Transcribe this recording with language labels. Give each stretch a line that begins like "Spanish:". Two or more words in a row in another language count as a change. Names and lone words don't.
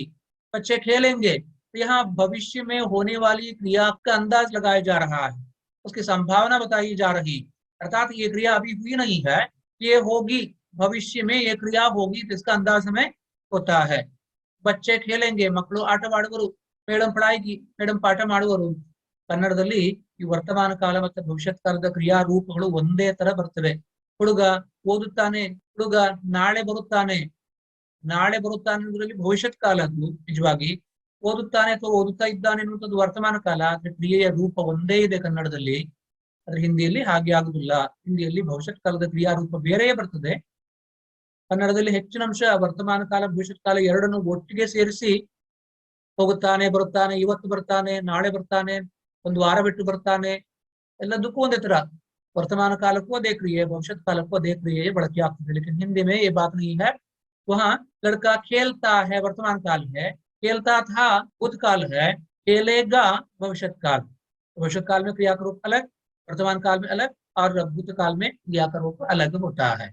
Hindi: बच्चे खेलेंगे, तो यहाँ भविष्य में होने वाली क्रिया का अंदाज लगाया जा रहा है, उसकी संभावना बताई जा रही, अर्थात ये क्रिया अभी हुई नहीं है, ये होगी, भविष्य में ये क्रिया होगी, तो इसका अंदाज हमें होता है। बच्चे खेलेंगे,
Kannada: ಮಕ್ಕಳು ಆಟವಾಡುವರು, ಮೇಡಮ್ ಪढ़ाएगी, ಮೇಡಮ್ ಪಾಠ ಮಾಡುವರು। ಕನ್ನಡದಲ್ಲಿ ಈ ವರ್ತಮಾನ ಕಾಲ ಮತ್ತು ಭವಿಷ್ಯತ್ ಕಾಲದ ಕ್ರಿಯಾ ರೂಪಗಳು ಒಂದೇ ತರ ಬರ್ತವೆ। ಹುಡುಗ ಓದುತ್ತಾನೆ, ಹುಡುಗ ನಾಳೆ ಬರುತ್ತಾನೆ, ನಾಳೆ ಬರುತ್ತಾನೆ ಅನ್ನೋದ್ರಲ್ಲಿ ಭವಿಷ್ಯತ್ ಕಾಲ ಅದು ನಿಜವಾಗಿ, ಓದುತ್ತಾನೆ ಅಥವಾ ಓದುತ್ತಾ ಇದ್ದಾನೆ ಅನ್ನುವಂಥದ್ದು ವರ್ತಮಾನ ಕಾಲ, ಆದ್ರೆ ಕ್ರಿಯೆಯ ರೂಪ ಒಂದೇ ಇದೆ ಕನ್ನಡದಲ್ಲಿ, ಆದ್ರೆ ಹಿಂದಿಯಲ್ಲಿ ಹಾಗೆ ಆಗುದಿಲ್ಲ। ಹಿಂದಿಯಲ್ಲಿ ಭವಿಷ್ಯತ್ ಕಾಲದ ಕ್ರಿಯಾ ರೂಪ ಬೇರೆಯೇ ಬರ್ತದೆ, ಕನ್ನಡದಲ್ಲಿ ಹೆಚ್ಚಿನ ಅಂಶ ವರ್ತಮಾನ ಕಾಲ ಭವಿಷ್ಯತ್ ಕಾಲ ಎರಡನ್ನು ಒಟ್ಟಿಗೆ ಸೇರಿಸಿ ಹೋಗುತ್ತಾನೆ, ಬರುತ್ತಾನೆ, ಇವತ್ತು ಬರ್ತಾನೆ, ನಾಳೆ ಬರ್ತಾನೆ, ಒಂದು ವಾರ ಬಿಟ್ಟು ಬರ್ತಾನೆ, ಎಲ್ಲದಕ್ಕೂ ಒಂದೇ ತರ
Hindi: वर्तमान काल को देख रही है, भविष्य काल को देख रही है, बढ़ के आपको। लेकिन हिंदी में ये बात नहीं है। वहाँ लड़का खेलता है वर्तमान काल है, खेलता था भूतकाल है, खेलेगा भविष्य काल। भविष्य काल में क्रिया का रूप अलग, वर्तमान काल में अलग, और भूतकाल में क्रिया का रूप अलग होता है।